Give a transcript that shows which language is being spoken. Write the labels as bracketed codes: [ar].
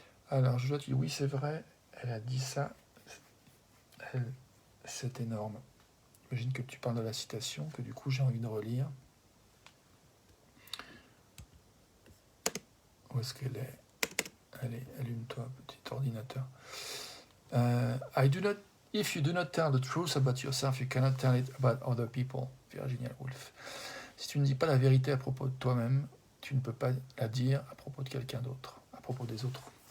[fr] Alors, je dois te dire oui, c'est vrai, elle a dit ça. C'est énorme. J'imagine que tu parles de la citation, que du coup j'ai envie de relire. Où est-ce qu'elle est? Allez, allume-toi, petit ordinateur. [en] I do not. If you do not tell the truth about yourself, you cannot tell it about other people. Virginia Woolf. [fr] Si tu ne dis pas la vérité à propos de toi-même, tu ne peux pas la dire à propos de quelqu'un d'autre, à propos des autres.